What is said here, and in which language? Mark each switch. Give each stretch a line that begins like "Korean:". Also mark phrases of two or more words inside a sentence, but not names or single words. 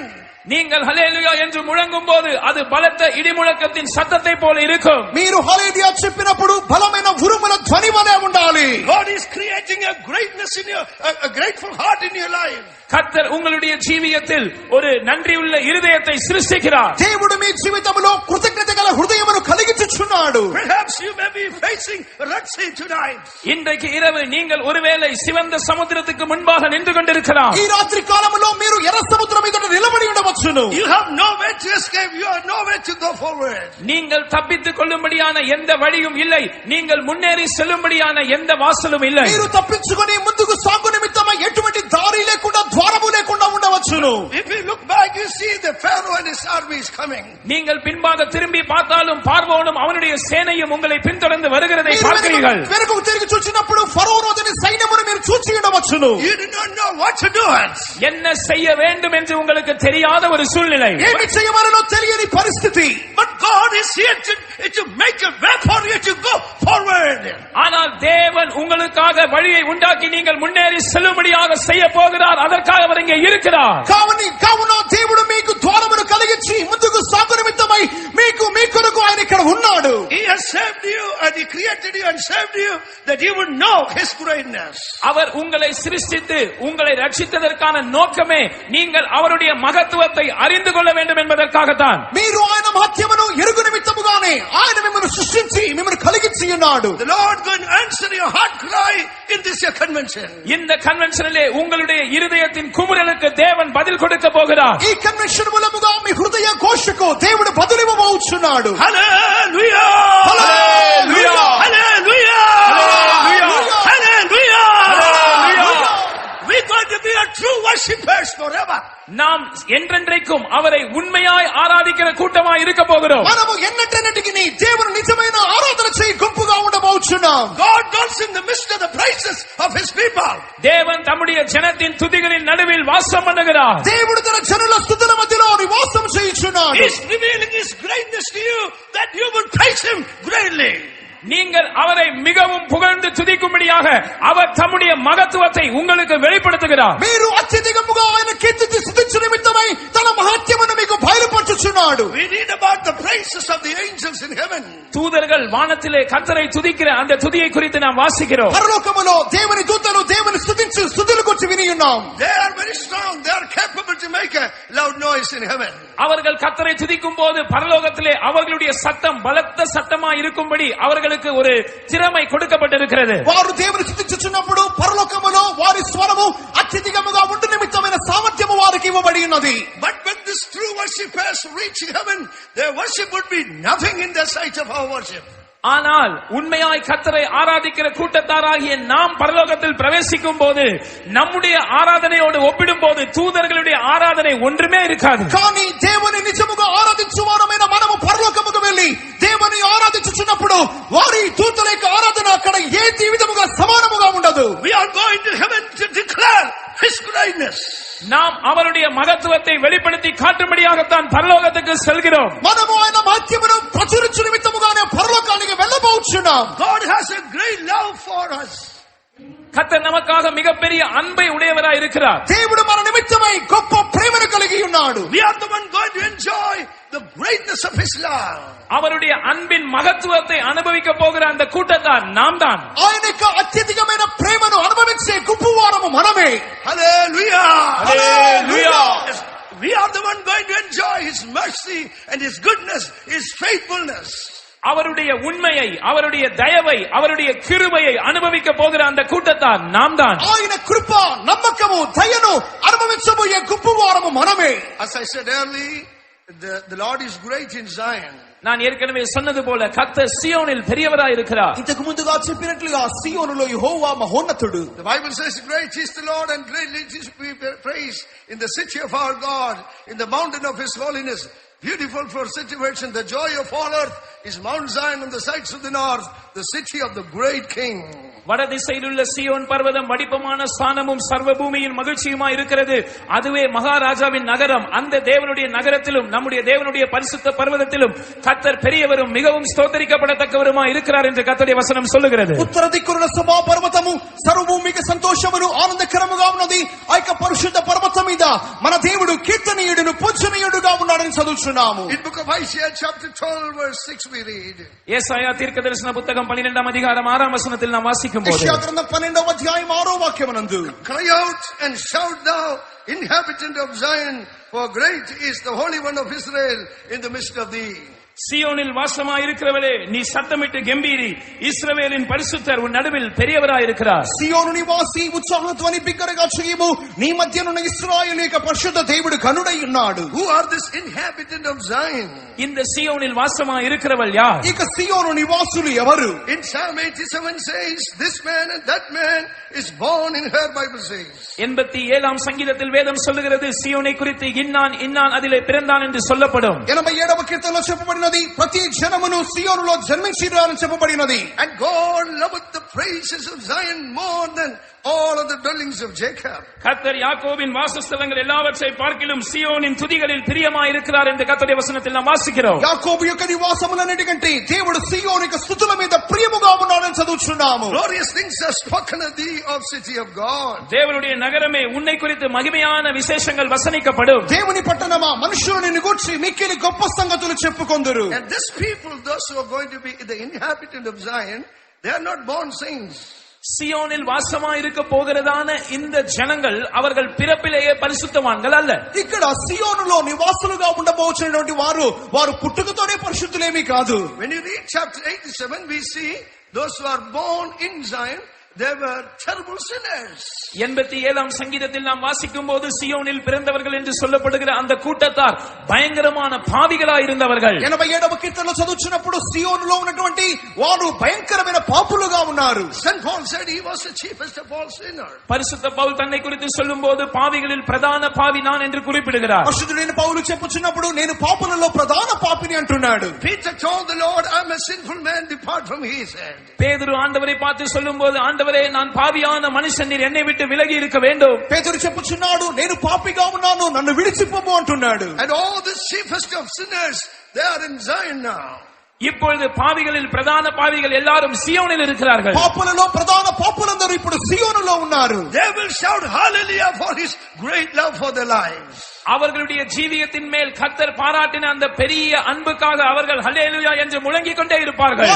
Tamil: நீங்கள் ஹல்லேலூயா என்று முழங்கும் போது அது பலத்த இடிமுழக்கத்தின் சத்தத்தை போல இருக்கும்.
Telugu: మీరు హల్లెలూయా చెప్పినప్పుడు బలమైన ఉరుముల ధ్వని వలె ఉండాలి.
English: God is creating a greatness in your a grateful heart in your life.
Tamil: கர்த்தர் உங்களுடைய ஜீவியத்தில் ஒரு நன்றியுள்ள இருதயத்தை சிருஷ்டிக்கிறார்.
Telugu: దేవుడు మీ జీవితంలో కృతజ్ఞత గల హృదయమును కలిగించుచున్నాడు.
English: Perhaps you may be facing Red Sea tonight.
Tamil: இன்றைக்கு இரவு நீங்கள் ஒருவேளை சிவந்த சமுத்திரத்துக்கு முன்பாக நின்று கொண்டிருக்கலாம்.
Telugu: ఈ రాత్రి కాలములో మీరు ఎర్ర సముద్రం మీద నిలబడి ఉండవచ్చు. వచ్చును.
English: You have no way to escape. You have no way to go forward.
Tamil: நீங்கள் தப்பித்துக் கொள்ளும்படியான எந்த வழியும் இல்லை. நீங்கள் முன்னேறி செல்லும்படியான எந்த வாசலும் இல்லை.
Telugu: మీరు తప్పించుకొని ముందుకు సాగు నిమిత్తమై ఎటువంటి దారి లేకుండా ద్వారము లేకుండా ఉండవచ్చును.
English: If you look back, you see the Pharaoh and his army is coming.
Tamil: நீங்கள் பின்பாக திரும்பி பார்த்தாலும் பார்வோனும் அவனுடைய சேனையும் உங்களை பின்தொடர்ந்து வருகிறதை பார்க்கிறீர்கள்.
Telugu: వెనుకకు తిరిగి చూచినప్పుడు ఫరోను అతని సైన్యమును మీరు చూచి ఉండవచ్చును.
English: You do not know what to do.
Tamil: என்ன செய்ய வேண்டும் என்று உங்களுக்கு தெரியாத ஒரு சூழ்நிலை.
Telugu: ఏమి చేయవలనో తెలియని పరిస్థితి.
English: But God is here to make a way for you to go forward.
Tamil: ஆனால் தேவன் உங்களுக்காக வழியை உண்டாக்கி நீங்கள் முன்னேறி செல்லும்படியாக செய்ய போகிறார். அதற்காக அவர் இங்கே இருக்கிறார்.
Telugu: కావున దేవుడు మీకు ద్వారమును కలిగించి ముందుకు సాగు నిమిత్తమై మీ కొరకు ఆయన ఇక్కడ ఉన్నాడు.
English: He has saved you and he created you and saved you that you would know his greatness.
Tamil: அவர் உங்களை சிருஷ்டித்து உங்களை ரட்சித்ததற்கான நோக்கமே நீங்கள் அவருடைய மகத்துவத்தை அறிந்து கொள்ள வேண்டும் என்பதற்காகத்தான்.
Telugu: మీరు ఆయన మహత్యమును ఎరుగు నిమిత్తముగానే ఆయన మిమ్మల్ని సృష్టించి మిమ్మల్ని కలిగించి ఉన్నాడు.
English: The Lord going to answer your heart cry in this year convention.
Tamil: இந்த కన్వెన్షన్లే உங்களுடைய இருதயத்தின் குமுறலுக்கு தேவன் பதில் கொடுக்க போகிறார்.
Telugu: ఈ కన్వెన్షన్ మూలముగా మీ హృదయ ఘోషకు దేవుడు బదులివ్వబోచున్నాడు. హల్లెలూయా హల్లెలూయా హల్లెలూయా హల్లెలూయా హల్లెలూయా.
English: We going to be a true worshippers forever.
Tamil: நாம் என்றென்றைக்கும் அவரை உண்மையாய் ஆராதிக்கிற கூட்டமாய் இருக்க போகிறோம்.
Telugu: మనము ఎన్నటెన్నటికి దేవుని నిజమైన ఆరాధన చేయి గుంపుగా ఉండబోచున్నాం.
English: God dwells in the midst of the praises of his people.
Tamil: தேவன் தம்முடைய ஜனத்தின் துதிகளின் நடுவில் வாசம் பண்ணுகிறார்.
Telugu: దేవుడు తన జనుల స్తుతుల మధ్యలో నివాసం చేయుచున్నాడు.
English: He is revealing his greatness to you that you would praise him greatly.
Tamil: நீங்கள் அவரை மிகவும் புகழ்ந்து துதிக்கும்படியாக அவர் தம்முடைய மகத்துவத்தை உங்களுக்கு வெளிப்படுத்துகிறார்.
Telugu: మీరు అత్యధికముగా ఆయన కీర్తించి స్తుతించు నిమిత్తమై తన మహత్యమును మీకు బయలుపరచుచున్నాడు.
English: We read about the praises of the angels in heaven.
Tamil: தூதர்கள் வானத்திலே கர்த்தரை துதிக்கிற அந்த துதியை குறித்து நாம் வாசிக்கிறோம்.
Telugu: పరలోకములో దేవుని దూతలు దేవుని స్తుతించు స్తుతుల గురించి విని ఉన్నాం.
English: They are very strong. They are capable to make a loud noise in heaven.
Tamil: அவர்கள் கர்த்தரை துதிக்கும் போது பரலோகத்திலே அவர்களுடைய சத்தம் பலத்த சத்தமாய் இருக்கும்படி அவர்களுக்கு ஒரு திறமை கொடுக்கப்பட்டிருக்கிறது.
Telugu: వారు దేవుని స్తుతించుచున్నప్పుడు పరలోకములో వారి స్వరము అత్యధికముగా ఉండు నిమిత్తమైన సామర్థ్యము వారికి ఇవ్వబడి ఉన్నది.
English: But when this true worshippers reach heaven, their worship would be nothing in the sight of our worship.
Tamil: ஆனால் உண்மையாய் கர்த்தரை ஆராதிக்கிற கூட்டத்தாராகிய நாம் பரலோகத்தில் பிரவேசிக்கும் போது நம்முடைய ஆராதனையோடு ஒப்பிடும் போது தூதர்களுடைய ஆராதனை ஒன்றுமே இருக்காது.
Telugu: కానీ దేవుని నిజముగా ఆరాధించువారమైన మనము పరలోకముకు వెళ్ళి దేవుని ఆరాధించుచున్నప్పుడు వారి దూతల యొక్క ఆరాధన అక్కడ ఏ విధముగా సమానముగా ఉండదు.
English: We are going to heaven to declare his greatness.
Tamil: நாம் அவருடைய மகத்துவத்தை வெளிப்படுத்தி காட்டும்படியாகத்தான் பரலோகத்துக்கு செல்கிறோம்.
Telugu: మనము ఆయన మహత్యమును ప్రచురించు నిమిత్తముగానే పరలోకానికి వెళ్ళబోచున్నాం.
English: God has a great love for us.
Tamil: கர்த்தர் நமக்காக மிகப்பெரிய அன்பை உடையவராய் இருக்கிறார்.
Telugu: దేవుడు మన నిమిత్తమై గొప్ప ప్రేమను కలిగి ఉన్నాడు.
English: We are the one going to enjoy the greatness of his love.
Tamil: அவருடைய அன்பின் மகத்துவத்தை அனுபவிக்க போகிற அந்த கூட்டத்தார் நாம் தான்.
Telugu: ఆయన యొక్క అత్యధికమైన ప్రేమను అనుభవించే గుంపువారము మనమే.
English: Hallelujah. Hallelujah. Yes, we are the one going to enjoy his mercy and his goodness, his faithfulness.
Tamil: அவருடைய உண்மையை அவருடைய தயவை அவருடைய கிருபையை அனுபவிக்க போகிற அந்த கூட்டத்தார் நாம் தான்.
Telugu: ఆయన కృప నమ్మకము దయను అనుభవించబోయే గుంపువారము మనమే.
English: As I said earlier, the Lord is great in Zion.
Tamil: நான் ஏற்கனவே சொன்னது போல கர்த்தர் சீயோனில் பெரியவராய் இருக்கிறார்.
Telugu: ఇంతకు ముందుగా చెప్పినట్లుగా సీయోనులో యెహోవా మహోన్నతుడు.
English: The Bible says, great is the Lord and greatly to be praised in the city of our God, in the mountain of his holiness. Beautiful for situation, the joy of all earth is Mount Zion on the sides of the north, the city of the great King.
Tamil: வடதிசையில் உள்ள சீயோன் பர்வதம் வடிப்பமான ஸ்தானமும் சர்வ பூமியின் மகிழ்ச்சியுமாய் இருக்கிறது. அதுவே மகாராஜாவின் நகரம். அந்த தேவனுடைய நகரத்திலும் நம்முடைய தேவனுடைய பரிசுத்த பர்வதத்திலும் கர்த்தர் பெரியவரும் மிகவும் ஸ்தோத்திரிக்கப்படத்தக்கவருமாய் இருக்கிறார் என்று கர்த்தருடைய வசனம் சொல்லுகிறது.
Telugu: ఉత్తర దిక్కున సభా పర్వతము సర్వభూమికి సంతోషమును ఆనందకరముగా ఉన్నది. ఆ యొక్క పరిశుద్ధ పర్వతం మీద మన దేవుడు కీర్తనీయుడును పూజనీయుడుగా ఉన్నాడని చదువుచున్నాము.
English: In book of Isaiah chapter 12 verse 6 we read.
Tamil: ஏசாயா தீர்க்கதரிசன புத்தகம் 12ஆம் அதிகாரம் 6ஆம் வசனத்தில் நாம் வாசிக்கும் போது
Telugu: యెషయా గ్రంథం 12వ అధ్యాయం 6వ వాక్యమునందు
English: Cry out and shout thou inhabitant of Zion, for great is the Holy One of Israel in the midst of thee.
Tamil: சியோனில் வாசமாயிருக்கிறவளே, நீ சத்தமிட்டு கெம்பீரி, இஸ்ரவேலின் பரிசுத்தர் உன் நடுவில் பெரியவராயிருக்கிறார்.
Telugu: సియోను నివాసి ఉత్సాహధ్వని బిగ్గరగా చేయము, నీ మధ్యనున్న ఇశ్రాయేలు యొక్క పరిశుద్ధ దేవుడు కనుడై ఉన్నాడు.
English: Who are this inhabitant of Zion?
Tamil: இந்த சியோனில் வாசமாயிருக்கிறவள் யார்?
Telugu: ఇక సియోను నివాసులు ఎవరు?
English: In Psalm 87 says, this man and that man is born in her, Bible says.
Tamil: 87ஆம் சங்கீதத்தில் வேதம் சொல்லுகிறது, சியோனை குறித்து இன்னான் இன்னான் அதிலே பிறந்தான் என்று சொல்லப்படும்.
Telugu: 87వ కీర్తనలో చెప్పబడినది, ప్రతి జనమును సియోనులో జన్మించిరారని చెప్పబడినది.
English: And God loveth the praises of Zion more than all of the dwellings of Jacob.
Tamil: கர்த்தர் யாக்கோபின் வாசஸ்தலங்கள் எல்லாவற்றை பார்க்கிலும் சியோனின் துதிகளில் பிரியமாயிருக்கிறார் என்று கர்த்தருடைய வசனத்தில் நாம் வாசிக்கிறோம்.
Telugu: యాకోబు యొక్క నివాసములన్నిటికంటే దేవుడు సియోను యొక్క స్తుతుల మీద ప్రియముగా ఉన్నాడని చదువుచున్నాము.
English: Glorious things are spoken of thee, of city of God.
Tamil: தேவனுடைய நகரமே, உன்னை குறித்து மகிமையான விசேஷங்கள் வசனிக்கப்படும்.
Telugu: దేవుని పట్టణమా, మనుషులు నిన్ను గూర్చి మిక్కిలి గొప్ప సంగతులు చెప్పుకొందురు.
English: And this people, those who are going to be the inhabitant of Zion, they are not born saints.
Tamil: சியோனில் வாசமாயிருக்க போகிறதான இந்த ஜனங்கள் அவர்கள் பிறப்பிலேயே பரிசுத்தவான்கள் அல்ல.
Telugu: ఇక్కడ సియోనులో నివాసులుగా ఉండబోచున్నటువంటి వారు పుట్టుకతోనే పరిశుద్ధులేమీ కాదు.
English: When you read chapter 87, we see those who are born in Zion, they were terrible sinners.
Tamil: 87ஆம் சங்கீதத்தில் நாம் வாசிக்கும் போது சியோனில் பிறந்தவர்கள் என்று சொல்லப்படுகிற அந்த கூட்டத்தார் பயங்கரமான பாவிகளாய் இருந்தவர்கள்.
Telugu: 87వ కీర్తనలో చదువుచున్నప్పుడు సియోనులో ఉన్నటువంటి వారు భయంకరమైన పాపులుగా ఉన్నారు.
English: St. Paul said he was the chiefest of all sinners.
Tamil: பரிசுத்த பவுல் தன்னை குறித்து சொல்லும்போது பாவிகளில் பிரதான பாவி நான் என்று குறிப்பிடுகிறார்.
Telugu: పరిశుద్ధుడైన పౌలు చెప్పుచున్నప్పుడు నేను పాపులలో ప్రధాన పాపిని అంటున్నాడు.
English: Peter told the Lord, I'm a sinful man, depart from me, he said.
Tamil: பேதுரு ஆண்டவரை பார்த்து சொல்லும்போது, ஆண்டவரே நான் பாவியான மனுஷன், நீர் என்னை விட்டு விலகி இருக்க வேண்டும்.
Telugu: పేతురు చెప్పుచున్నాడు, నేను పాపిగా ఉన్నాను, నన్ను విడిచిపోము అంటున్నాడు.
English: And all the chiefest of sinners, they are in Zion now.
Tamil: இப்பொழுது பாவிகளில் பிரதான பாவிகள் எல்லாரும் சியோனில் இருக்கிறார்கள்.
Telugu: పాపులలో ప్రధాన పాపులందరూ ఇప్పుడు సియోనులో ఉన్నారు.
English: They will shout hallelujah for his great love for their lives.
Tamil: அவர்களுடைய ஜீவியத்தின் மேல் கர்த்தர் பாராட்டின அந்த பெரிய அன்புக்காக அவர்கள் ஹல்லேலூயா என்று முழங்கிக் கொண்டே இருப்பார்கள்.